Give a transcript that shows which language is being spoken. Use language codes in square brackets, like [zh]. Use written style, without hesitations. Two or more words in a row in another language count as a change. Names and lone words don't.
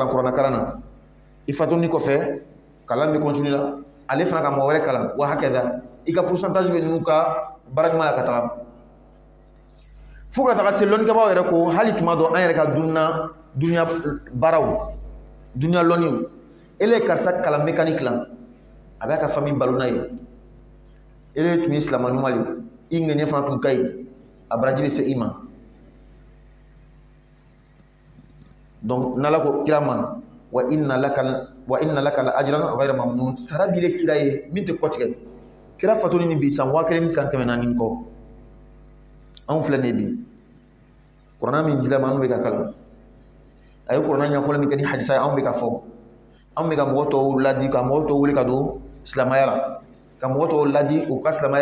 [bm] kalan kuranɛ kalan na i fatuli kɔfɛ kalan bɛ continue la ale fana ka mɔgɔ wɛrɛ kalan wa hakɛda i ka pourcentage bɛ ninnu ka baara ɲuman la ka taga fo ka taga se lɔnnikɛbaaw yɛrɛ ko hali tuma dɔ an yɛrɛ ka duniya baaraw duniya lɔnniw ele ye karisa kalan mécanique la a b'a ka famille balo n'a ye ele tun ye silamɛ ɲuman le i ŋɛɲɛ fana tun ka ɲi a baraji bɛ se i ma donc n'ala ko kira ma [ar] وإن لك لأجرا غير ممنون [bm] sara bile kira ye min tɛ kɔ tigɛ kira fatuli ni bi san 1000 ni san 400 kɔ anw filɛ nin bi kuranɛ min jilama anw bɛ ka kalan a ye kuranɛ ɲɛfɔli min kɛ ni hadisa ye anw bɛ ka fɔ anw bɛ ka mɔgɔ tɔw ladi ka mɔgɔ tɔw wele ka don silamɛya la ka mɔgɔ tɔw ladi u ka silamɛya